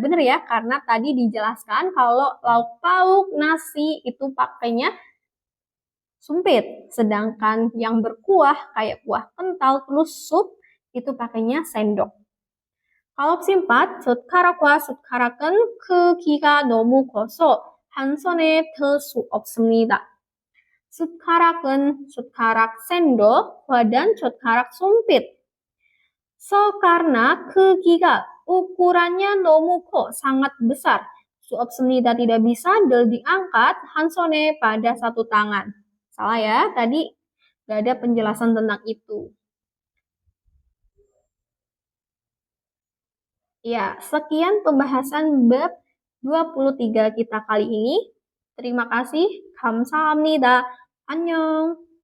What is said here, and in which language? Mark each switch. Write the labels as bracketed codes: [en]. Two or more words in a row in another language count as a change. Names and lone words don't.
[id] Bener ya, karena tadi dijelaskan kalau lauk pauk, nasi itu pakainya sumpit. Sedangkan yang berkuah kayak kuah kental plus sup itu pakainya sendok. Kalau opsi 4, [ko] 젓가락과 숟가락은 크기가 너무 커서 한 손에 들 수 없습니다. 숟가락은 숟가락, [id] sendok, dan 젓가락, sumpit. So, karena 크기가 ukurannya [ko] 너무 커, [id] sangat besar. [ko] 수 없습니다 [id] tidak bisa, del diangkat, [ko] 한 손에 [id] pada satu tangan. Salah ya, tadi gak ada penjelasan tentang itu. Ya, sekian pembahasan bab 23 kita kali ini. Terima kasih. [ko] 감사합니다. 안녕.